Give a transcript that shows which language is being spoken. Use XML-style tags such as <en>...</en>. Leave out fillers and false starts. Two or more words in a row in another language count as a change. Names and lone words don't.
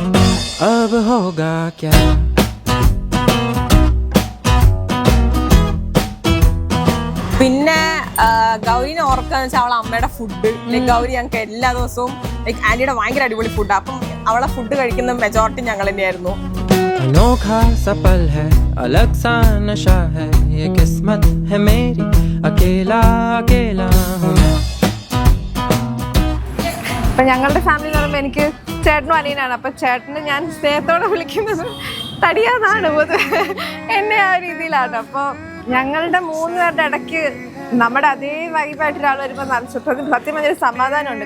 <ml>പിന്നെ ഗൗരിനെ ഓർക്കാന്ന് വെച്ചാൽ അവളെ അമ്മയുടെ ഫുഡ്. ലൈക്ക് ഗൗരി ഞങ്ങൾക്ക് എല്ലാ ദിവസവും ലൈക്ക് ആന്റിയുടെ ഭയങ്കര അടിപൊളി ഫുഡാണ്. അപ്പം അവളെ ഫുഡ് കഴിക്കുന്ന മെജോറിറ്റി ഞങ്ങൾ തന്നെയായിരുന്നു.</ml> <hi>अनोखा सा पल है, अलग सा नशा है, ये किस्मत है मेरी, अकेला अकेला हूँ मैं.</hi> <ml>അപ്പം ഞങ്ങളുടെ ഫാമിലി എന്ന് പറയുമ്പോൾ എനിക്ക് ചേട്ടനും അനിയനാണ്. അപ്പം ചേട്ടന് ഞാൻ സ്നേഹത്തോടെ വിളിക്കുന്നത് തടിയാന്നാണ് പൊതുവെ, എന്നെ ആ രീതിയിലാണ്. അപ്പോൾ ഞങ്ങളുടെ 3 പേരുടെ ഇടയ്ക്ക് നമ്മുടെ അതേ വൈബായിട്ട് ഒരാൾ വരുമ്പോൾ സത്യം പറഞ്ഞൊരു സമാധാനമുണ്ട്.</ml>